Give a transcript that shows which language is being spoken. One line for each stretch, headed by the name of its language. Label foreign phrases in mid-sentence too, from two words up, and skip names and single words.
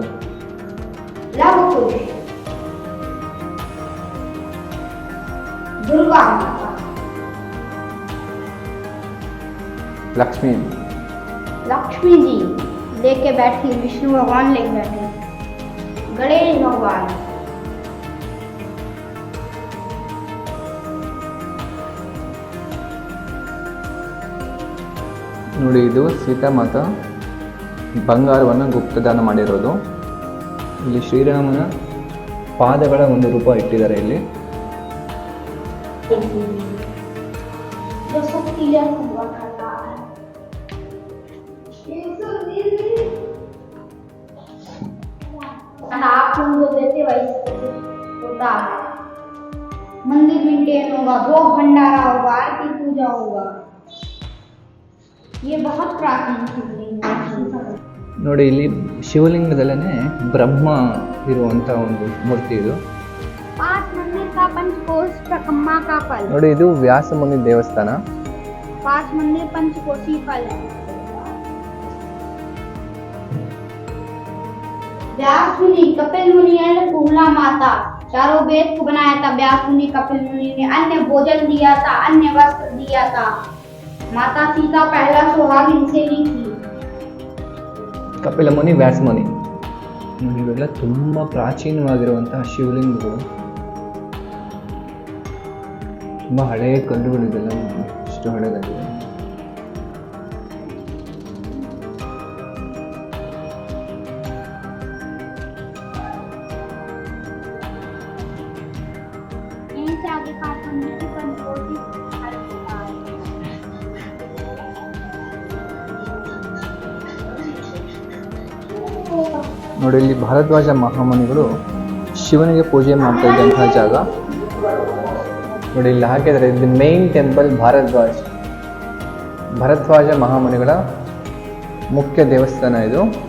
Hindi: लव कुश, दुर्गा माता, लक्ष्मी जी लेके बैठी, विष्णु भगवान लेके बैठे, गणेश भगवान,
Kannada: ನೋಡಿ, ಇದು ಸೀತಾಮಾತಾ ಬಂಗಾರವನ್ನು ಗುಪ್ತದಾನ ಮಾಡಿರೋದು. ಇಲ್ಲಿ ಶ್ರೀರಾಮನ ಪಾದಗಳ ಒಂದು ರೂಪ ಇಟ್ಟಿದ್ದಾರೆ ಇಲ್ಲಿ.
Hindi: जो सब क्लियर हुआ करता है। आप लोग जो देते वैसे होता है। मंदिर मेंटेन होगा, भोग भंडारा होगा, आरती पूजा होगा। ये बहुत प्राचीन शिवलिंग है।
Kannada: ನೋಡಿ, ಇಲ್ಲಿ ಶಿವಲಿಂಗದಲ್ಲೇ ಬ್ರಹ್ಮ ಇರುವಂತ ಒಂದು ಮೂರ್ತಿ ಇದು.
Hindi: 5 मंदिर का पंचकोश प्रकम्मा का फल।
Kannada: ನೋಡಿ, ಇದು ವ್ಯಾಸಮುನಿ ದೇವಸ್ಥಾನ.
Hindi: 5 मंदिर पंचकोशी फल है। व्यास मुनि, कपिल मुनि और पूर्णा माता, चारों वेद को बनाया था व्यास मुनि, कपिल मुनि ने अन्न भोजन दिया था, अन्य वस्त्र दिया था। माता सीता पहला सुहागिन से ली थी।
Kannada: ಕಪಿಲ ಮುನಿ, ವ್ಯಾಸ ಮುನಿ, ಇವೆಲ್ಲ ತುಂಬಾ ಪ್ರಾಚೀನವಾಗಿರುವಂತಹ ಶಿವಲಿಂಗಗಳು. ತುಂಬಾ ಹಳೆಯ ಕಲ್ಲುಗಳು ಇದೆಲ್ಲ. ಇಷ್ಟು ಹಳೆದಾಗಿದೆ.
Hindi: यहीं से आगे 5 मंदिर की पंचकोशी फल होता है।
Kannada: ನೋಡಿ, ಇಲ್ಲಿ ಭಾರದ್ವಾಜ ಮಹಾಮುನಿಗಳು ಶಿವನಿಗೆ ಪೂಜೆ ಮಾಡ್ತಾ ಇದ್ದಂತಹ ಜಾಗ. ನೋಡಿ, ಇಲ್ಲಿ ಹಾಕಿದರೆ ಇದು
English: main temple
Kannada: ಭರದ್ವಾಜ ಮಹಾಮುನಿಗಳ ಮುಖ್ಯ ದೇವಸ್ಥಾನ ಇದು.